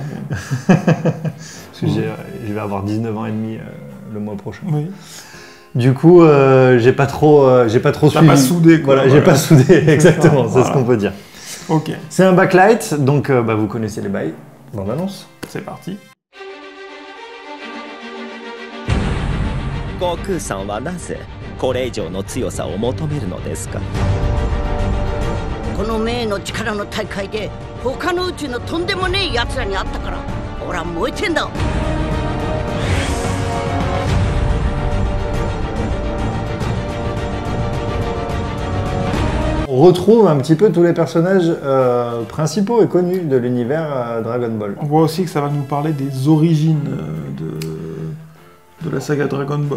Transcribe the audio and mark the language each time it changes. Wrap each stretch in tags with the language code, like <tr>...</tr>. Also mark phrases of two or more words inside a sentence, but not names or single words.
<fr>Parce que je vais avoir 19 ans et demi le mois prochain. Oui. Du coup, j'ai pas trop suivi. T'as pas soudé, quoi. Voilà, j'ai pas soudé, exactement, c'est ce qu'on peut dire. Ok. C'est un backlight, donc vous connaissez les bails. Bande annonce. C'est parti.</fr> <ja>悟空さんはなぜこれ以上の強さを求めるのですか。この名の力の大会で他の宇宙のとんでもねえ奴らに会ったから俺は燃えてんだ。</ja> <fr>On retrouve un petit peu tous les personnages principaux et connus de l'univers Dragon Ball. On voit aussi que ça va nous parler des origines de la saga Dragon Ball.</fr>